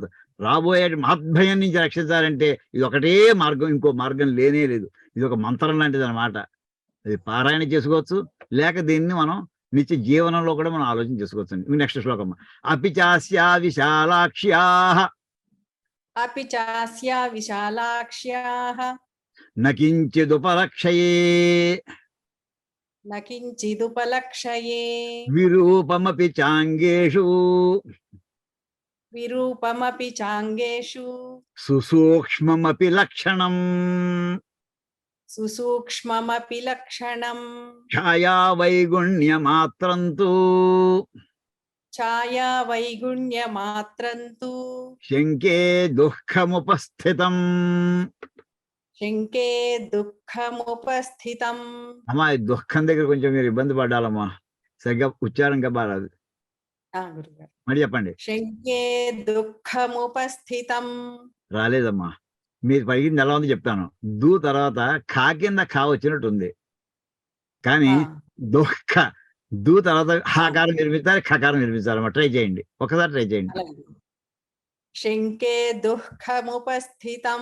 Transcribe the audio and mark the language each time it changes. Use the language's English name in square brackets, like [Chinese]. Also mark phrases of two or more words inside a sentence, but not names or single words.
[Telugu] రాబోయే మహద్భయం నుంచి రక్షించాలంటే ఇది ఒకటే మార్గం, ఇంకో మార్గం లేనే లేదు. ఇది ఒక మంత్రం లాంటిది అనమాట. అది పారాయణ చేసుకోవచ్చు, లేక దీన్ని మనం నిత్య జీవనంలో కూడా మనం ఆలోచన చేసుకోవచ్చు. నెక్స్ట్ శ్లోకం. [Sanskrit] अपि चास्या विशालाक्ष्याः अपि चास्या विशालाक्ष्याः नकिञ्चिदुपलक्षये न किञ्चिदुपलक्षये विरूपमपि चाङ्गेषु विरूपमपि चाङ्गेषु सुसूक्ष्ममपि लक्षणं सुसूक्ष्ममपि लक्षणम् छाया वैगुण्यमात्रं तु छाया वैगुण्यमात्रं तु शङ्के दुःखमुपस्थितं. शङ्के दुःखमुपस्थितम् [Telugu] అమ్మా ఈ దుఃఖం దగ్గర కొంచెం మీరు ఇబ్బంది పడ్డాలమ్మా, సరిగ్గా ఉచ్చారంగా బారాదు. गुरुगाరు మరి చెప్పండి. [Sanskrit] शङ्के दुःखमुपस्थितम् [Telugu] రాలేదమ్మా, మీరు పలికింది ఎలా ఉంది చెప్తాను. దూ తర్వాత ఖా కింద ఖా వచ్చినట్టు ఉంది, కానీ దుఃఖ దూ తర్వాత హాకారం నిర్మించాలి, ఖకారం నిర్మించాలమ్మా. ట్రై చేయండి, ఒకసారి ట్రై చేయండి. [Sanskrit] शङ्के दुःखमुपस्थितं.